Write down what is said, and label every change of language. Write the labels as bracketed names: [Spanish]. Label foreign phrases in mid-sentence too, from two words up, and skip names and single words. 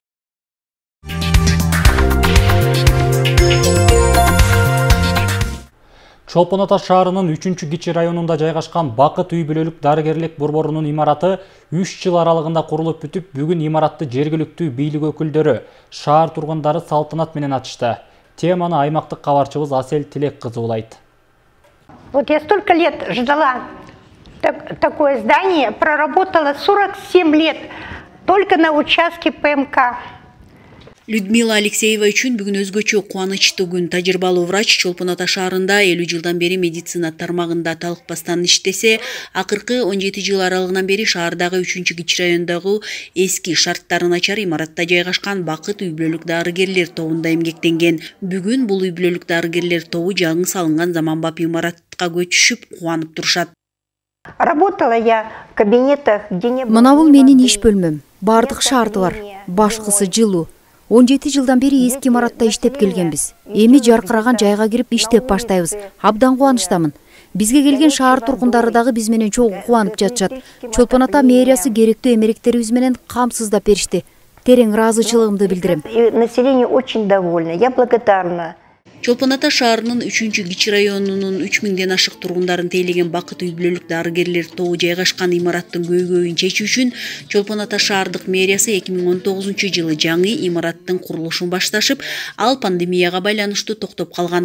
[Kyrgyz] Чолпон Ата шаарынын 3-кичи районунда жайгашкан Бакыт үй бүлөлүк дарыгерлик борборунун имараты 3 жыл аралыгында курулуп бүтүп, бүгүн имаратты жергиликтүү бийлик өкүлдөрү, шаар тургундары салтанат менен ачышты. Теманы аймактык кабарчыбыз Асел Тилек кызы улайт. [Russian] Вот я столько лет ждала такое здание, проработала 47 лет только на участке ПМК. [Kyrgyz] Людмила Алексеева үчүн бүгүн өзгөчө кубанычтуу күн. Тажрыйбалуу врач Чолпон Ата шаарында 50 жылдан бери медицина тармагында талыкпастан иштесе, акыркы 17 жыл аралыгынан бери шаардагы 3-кичи райондогу эски шарттары начар имаратта жайгашкан Бакыт үй бүлөлүк дарыгерлер тобунда эмгектенген. Бүгүн бул үй бүлөлүк дарыгерлер тобу жаңы салынган заманбап имаратка көчүшүп кубанып турушат. [Russian] Работала я в кабинетах, где не было. [Kyrgyz] Мына бул менин иш бөлмөм. Бардык шарты бар. Башкысы жылуу. 17 жылдан бери эски имаратта иштеп келгенбиз. Эми жаркыраган жайга кирип иштеп баштайбыз. Абдан кубанычтамын. Бизге келген шаар тургундары дагы биз менен чогуу кубанып жатышат. Чолпон Ата мэриясы керектүү эмеректерибиз менен камсыздап беришти. Терең ыраазычылыгымды билдирем. [Russian] Население очень довольно. Я благодарна. [Kyrgyz] Чолпон Ата шаарынын 3-кичи районунун 3000ден ашык тургундарын тейлеген Бакыт үй бүлөлүк дарыгерлер тобу жайгашкан имараттын көйгөйүн чечүү үчүн Чолпон Ата шаардык мэриясы 2019 жылы жаңы имараттын курулушун башташып, ал пандемияга байланыштуу токтоп калган.